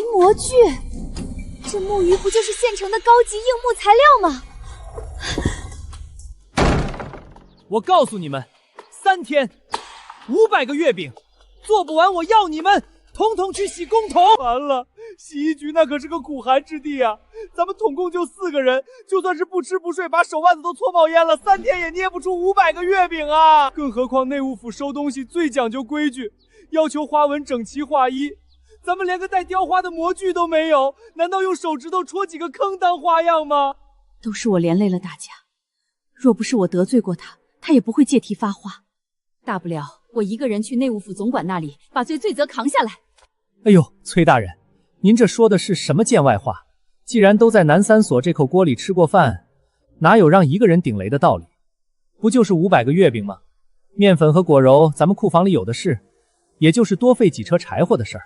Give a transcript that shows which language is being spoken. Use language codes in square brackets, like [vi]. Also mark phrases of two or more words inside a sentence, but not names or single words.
[zh] 模具，這木魚不就是现成的高级硬木材料吗？我告诉你们，3天，500个月饼，做不完我要你们统统去洗公桶。完了，洗衣局那可是个苦寒之地啊！咱们统共就4个人，就算是不吃不睡，把手腕子都搓冒烟了，3天也捏不出500个月饼啊！更何況内务府收东西最讲究规矩，要求花纹整齊劃一。咱們連個帶雕花的模具都沒有，難道用手指頭戳幾個坑當花樣嗎？都是我連累了大家，若不是我得罪過他，他也不會借題發話。大不了我一個人去內務府總管那裡，把罪責扛下來。哎呦，崔大人，您這說的是什麼見外話？既然都在南三所這口鍋裡吃過飯，哪有讓一個人頂雷的道理？不就是500個月餅嗎？麵粉和果柔咱們庫房裡有的是，也就是多費幾車柴火的事兒。